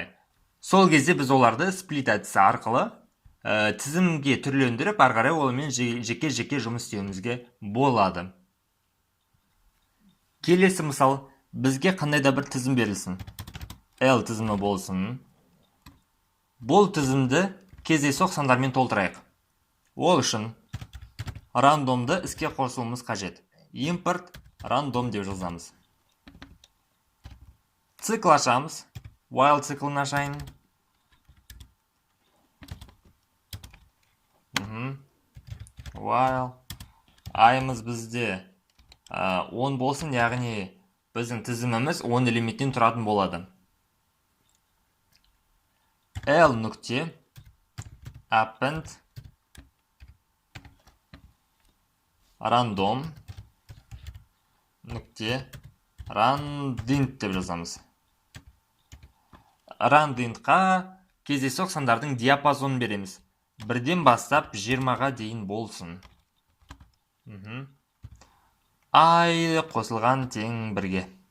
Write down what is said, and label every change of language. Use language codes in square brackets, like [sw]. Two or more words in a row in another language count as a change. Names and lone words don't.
[kk] Сол кезде біз оларды сплит әдісі арқылы тізімге түрлендіріп, ары қарай олармен жеке-жеке жұмыс істеуімізге болады. Келесі мысал, бізге қандай да бір тізім берілсін. L тізімі болсын. Бұл тізімді кездейсоқ сандармен толтырайық. Ол үшін рандомды іске қосуымыз қажет. [en] Import random [kk] деп жазамыз. Цикл ашамыз. While циклын ашайын. While айымыз бізде 10 болсын, яғни біздің тізіміміз 10 элементтен тұратын болады. L нүкте [en] append random [kk] нүкте randint деп жазамыз. Randintқа кездейсоқ сандардың диапазонын береміз. 1-ден бастап 20-ға дейін болсын. Ай қосылған тең 1-ге.